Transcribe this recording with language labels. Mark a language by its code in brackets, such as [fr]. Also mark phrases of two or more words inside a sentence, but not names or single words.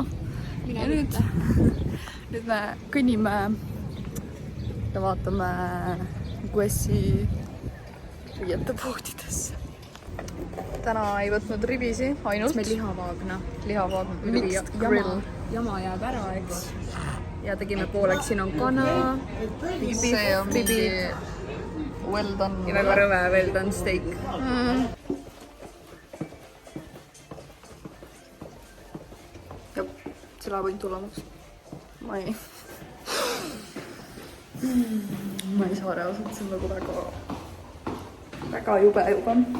[et] Ja nüüd me kõnnime ja vaatame Guessi riietepoodidesse. Täna ei võtnud ribisi, ainult meil lihavaagna. [en] mixed grill. [et] Jama jääb ära, eks. Ja tegime pooleks, siin on kana. See on mingi [en] well done. [et] Ja väga rõve [en] well done steak. [et] Ja see läheb ainult tulemaks. Ma ei saa reaalselt, see on nagu väga jube juba.